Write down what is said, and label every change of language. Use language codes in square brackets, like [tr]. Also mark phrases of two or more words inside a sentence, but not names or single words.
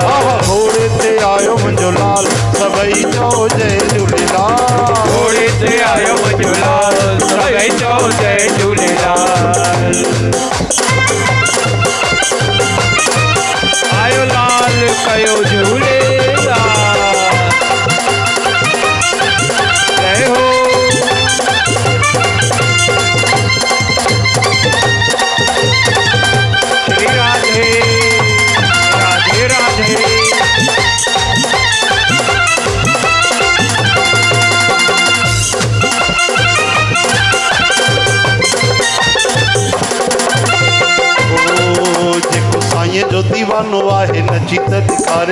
[sd] आह घोड़े ते आयो मुंहिंजो लाल सभई चओ जय झूलेलाल घोड़े ते आयो मुंहिंजो लाल सभई चओ जय झूलेलाल। आयो लाल कयो झूलेलाल जय हो। श्री राधे राधे राधे। जेको साईं जो दीवानो आहे नची त ॾेखारे